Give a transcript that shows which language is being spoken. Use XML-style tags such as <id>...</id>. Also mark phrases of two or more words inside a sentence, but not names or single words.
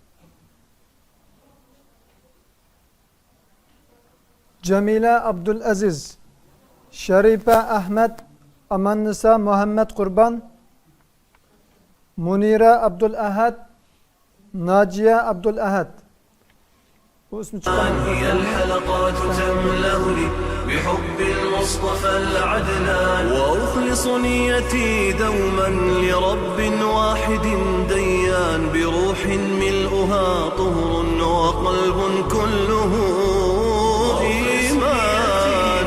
<ar>Jamila Abdul Aziz, Sharifa Ahmad, Amannisa Muhammad Qurban, Munira Abdul Ahad, Najiya Abdul Ahad. هي الحلقات تملأني بحب المصطفى العدنان وأخلص نيتي دوما لرب واحد ديان، بروح ملؤها طهر وقلب كله إيمان.</ar>